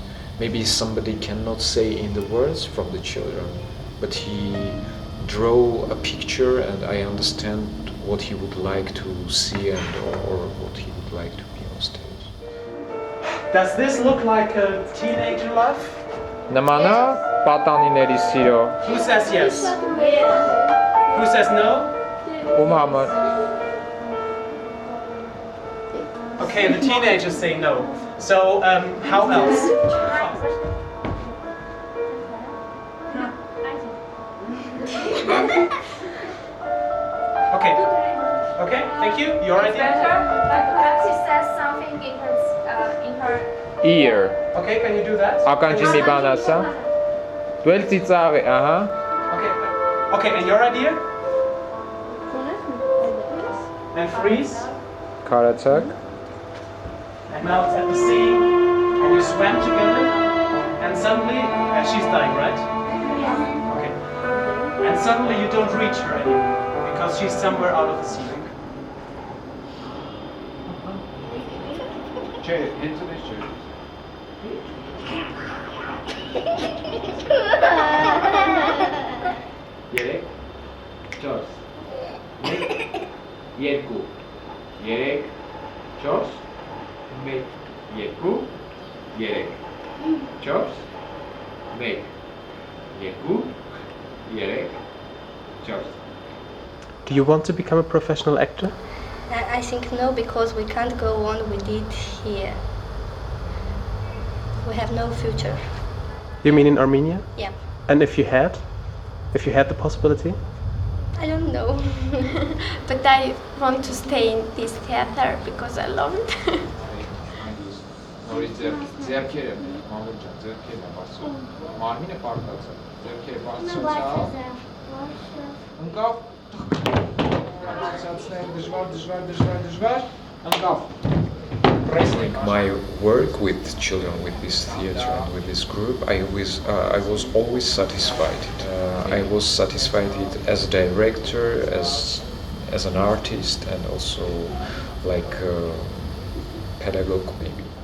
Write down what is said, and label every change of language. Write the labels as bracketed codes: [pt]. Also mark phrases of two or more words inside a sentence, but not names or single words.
[en] Maybe somebody cannot say in the words from the children, but he draw a picture, and I understand what he would like to see and or what he would like to be on stage. Does this look like a teenager love? [hy] Նմանա պատանիների սիրո։ [en] Who says yes? Who says no? [hy] Ում համար։ [en] Okay, the teenagers say no. So, how else? Okay. Okay, thank you. Your idea? Perhaps she says something in her Ear. Okay, can you do that? [hy] Ականջի մի բան ասա։ Դու էլ ծիծաղ է, ահա։ [en] Okay. Okay, and your idea? And freeze. [hy] Քարացակ։ [en] And now it's at the sea, and you swam together, and suddenly, she's dying, right? Okay. And suddenly you don't reach her anymore, because she's somewhere out of the ceiling. Into this chair. [hy] Երեք, չորս, մեկ, երկու, երեք, չորս, մեկ, երկու, երեք, չորս, մեկ, երկու, երեք, չորս. [en] Do you want to become a professional actor? I think no, because we can't go on with it here. We have no future. You mean in Armenia? Yeah. And if you had the possibility? I don't know. But I want to stay in this theater because I love it. [hy] Նորից ձեռքերը, մամուլ ջան, ձեռքերն է բարձր։ Մարմինը պարտացա, ձեռքերը բարձրացավ։ Ընկավ։ Բարձրացնել դժվար, ընկավ։ [en] Like my work with children, with this theater and with this group, I was always satisfied. I was satisfied as a director, as an artist, and also like a pedagogue maybe.